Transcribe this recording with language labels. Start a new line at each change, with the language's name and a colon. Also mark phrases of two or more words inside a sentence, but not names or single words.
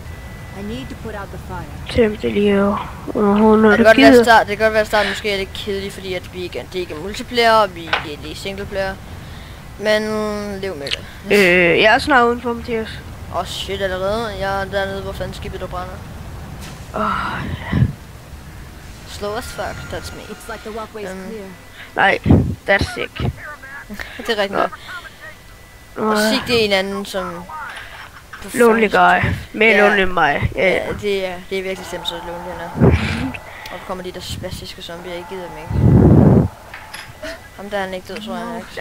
Danish: Tæmt det lige over. Det kan godt være at starten måske er lidt kedelig, fordi at det ikke er multiplayer, og vi er lige singleplayer. Men lev med det. Jeg er snart udenfor, Mathias. Shit allerede. Jeg er dernede, hvor fanden skibet der brænder.
English: Slow as fuck, that's me. Nej, that's sick.
Danish: Det er rigtigt. Og Sig det er en anden, som...
English: Lonely guy.
Danish: Mere lonely end mig. Ja, det er virkelig slemt, så lonely han er. Og så kommer de der spastiske zombier, jeg gider dem ikke. Ham der er han ikke død, tror jeg ikke.